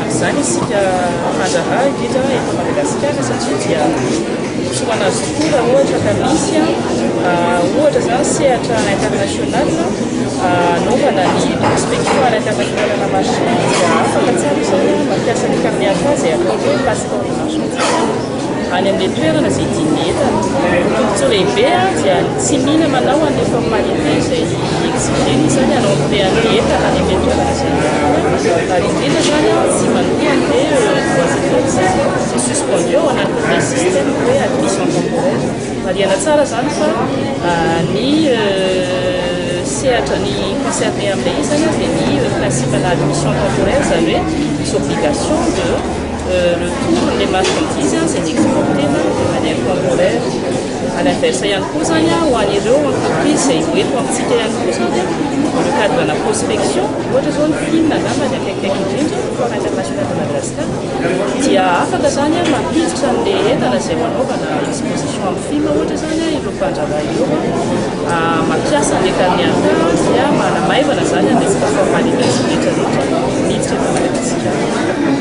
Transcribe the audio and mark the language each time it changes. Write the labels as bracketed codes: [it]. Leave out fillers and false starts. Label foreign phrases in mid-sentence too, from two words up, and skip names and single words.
[mg] amin'izany isika fandraha indrindra eto Madagasikara satria dia soana azy tokoa raha ohatra ka misy ohatra zany sehatra international anaovana ny [fr] prospection à l'international [mg] na marchandise dia afaka tsara zany mampiasa ny karatra izay atao hoe [fr] passeport de marchandise [mg] any amin'ny toerana izay tiany entana. Tombontsoa lehibe dia tsy mila manao an'ilay formalité izay exigeny zany hanao-tean'ny entana any amin'ny toerana izay ary indrindra zany tsy manoha an'ilay [fr] c'est suspendu [mg] ao anatin'ilay système hoe [fr] admission temporaire. [mg] Marihana tsara zany fa ny sehatra ny concerné amin'ilay izy zany dia ny principe na [fr] admission temporaire [mg] zany hoe [fr] les obligations de retour les marchandises c'est exporté de manière temporaire à l'inverse [mg] ihany koa zany ho an'ireo entreprise izay hoeto amintsika ihany koa zany [fr] dans le cadre de la prospection [mg] ohatra zao ny film angambany akaikikaiky indrindra foire international de Madagascar dia afaka zany mampihatra an'ilay entana izay ho anaovana exposition amin'ny film ohatra zany ireo mpandrava ireo mampiasa an'ilay karatra dia manamaivana zany an'resaka formalité sy rehetrarehetra miditra eto Madagasikara.